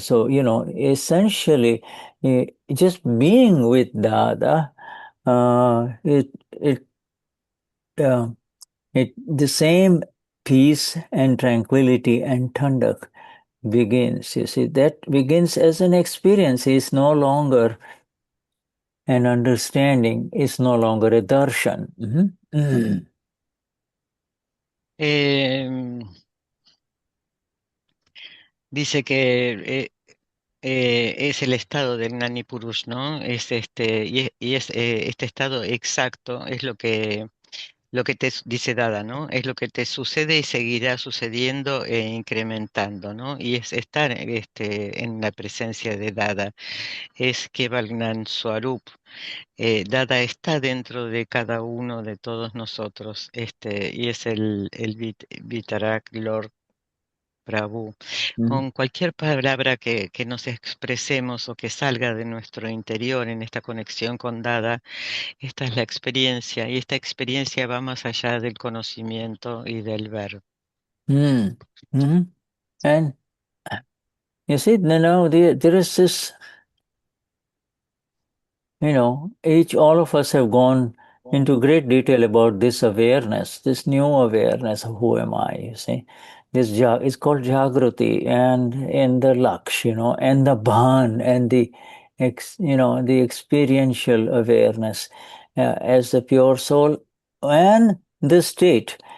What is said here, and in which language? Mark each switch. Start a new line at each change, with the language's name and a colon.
English: So, essentially, just being with Dada, it uh, the same peace and tranquility and Thandak begins. You see, that begins as an experience. It's no longer an understanding. It's no longer a darshan. Mm-hmm.
Spanish: Em, dice que es el estado del Gnani Purush, ¿no? Es este estado exacto, es lo que dice Dada, ¿no? Es lo que te sucede y seguirá sucediendo e incrementando, ¿no? Y es estar en la presencia de Dada. Es Keval Gnan Swarup. Dada está dentro de cada uno de todos nosotros, y es el Vitarak Lord Prabhu. Con cualquier palabra que nos expresemos o que salga de nuestro interior en esta conexión con Dada, esta es la experiencia y esta experiencia va más allá del conocimiento y del ver. Mm-hmm.
English: And you see, now there is this, all of us have gone into great detail about this awareness, this new awareness of who am I, you see. It's called Jagruti and the Laksh, and the Bhan and the experiential awareness as the pure soul and the state.